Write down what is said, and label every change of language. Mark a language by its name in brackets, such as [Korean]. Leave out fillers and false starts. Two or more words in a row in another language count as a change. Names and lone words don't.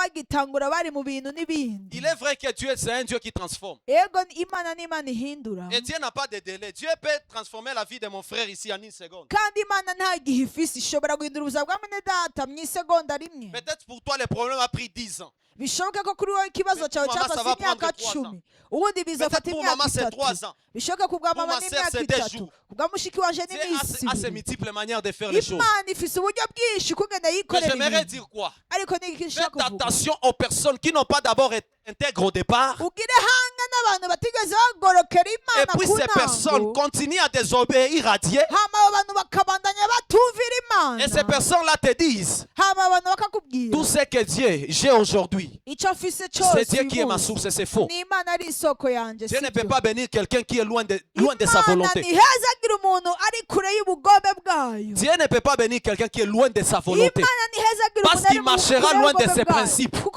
[French] Il est vrai que Dieu, c'est un Dieu qui transforme. Et Dieu n'a pas de délai. Dieu peut transformer la vie de mon frère ici en une seconde. Peut-être pour toi, le problème a pris 10 ans. [Rundi] bishoboka ko kuri wowe ikibazo cyawe cyafashe imyaka 10 ubundi bizafata imyaka 3 bishoboka ku bwa mama n'imyaka 3 kubwa mushiki wanje n'iminsi Imana ifise uburyo bwinshi kugenda yikorera ariko nigishaka kuvuga [French] faites attention aux personnes qui n'ont pas d'abord intègre au départ [Rundi] ugire hanga n'abantu batigeze bagorokera Imana [French] et puis ces personnes continuent à désobéir à Dieu [Rundi] hama abantu bakabandanya batumvira Imana [French] et ces personnes là te disent [Rundi] hama abantu bakakubwira [French] tout ce que Dieu j'ai aujourd'hui c'est Dieu qui est ma source et c'est faux. Dieu ne peut pas bénir quelqu'un qui est loin de sa volonté. Dieu ne peut pas bénir quelqu'un qui est loin de sa volonté parce qu'il marchera loin de ses principes.